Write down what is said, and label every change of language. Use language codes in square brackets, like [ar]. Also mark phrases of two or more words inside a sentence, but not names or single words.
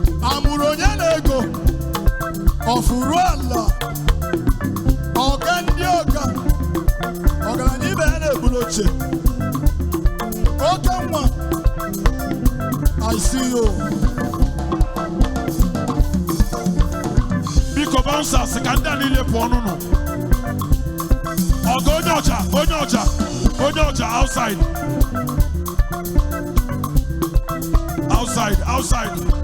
[ig] Amụrụ onye na-ego, ọ fụrụ ala, ọga ndị ọga, ọgaranya ibe ya na-ebulu oche. Oke nwa. [en] I see you. [ig] Biko, bouncers, ka ndị a niile pụọ n'ụlọ. Ọgụ onye ọcha, onye ọcha, onye ọcha, [en] outside. Outside, outside.